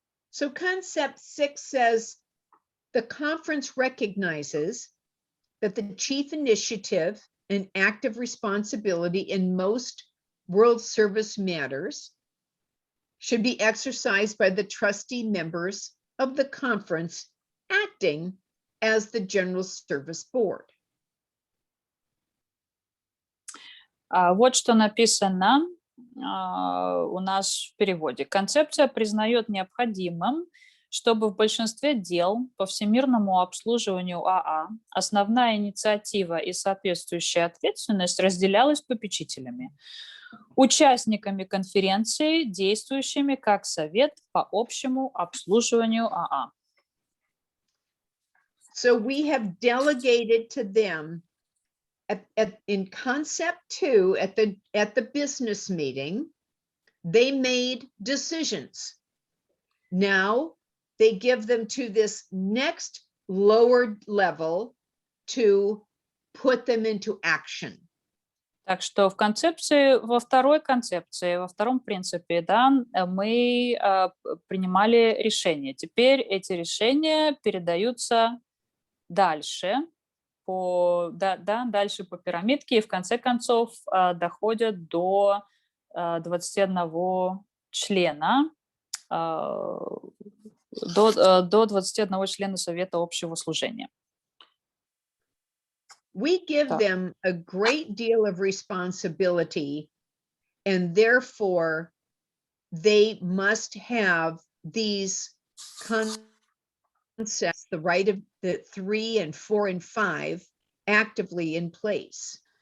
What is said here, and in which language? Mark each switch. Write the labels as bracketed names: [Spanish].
[English] So concept 6 says the conference recognizes that the chief initiative and active responsibility in most world service matters should be exercised by the trustee members of the conference acting as the General Service Board. [Russian] Вот что написано у нас в переводе. Концепция признает необходимым, чтобы в большинстве дел по всемирному обслуживанию АА основная инициатива и соответствующая ответственность разделялась попечителями, участниками конференции, действующими как совет по общему обслуживанию АА. [English] So we have delegated to them in concept 2 at the business meeting, they made decisions. Now they give them to this next lower level to put them into action. [Russian] Так что в концепции, во второй концепции, во втором принципе, да, мы принимали решения. Теперь эти решения передаются дальше, дальше по пирамидке, и в конце концов доходят до 21 члена, до 21 члена Совета общего служения. [English] We give them a great deal of responsibility, and therefore they must have these concepts, the right of the 3 and 4 and 5 actively in place.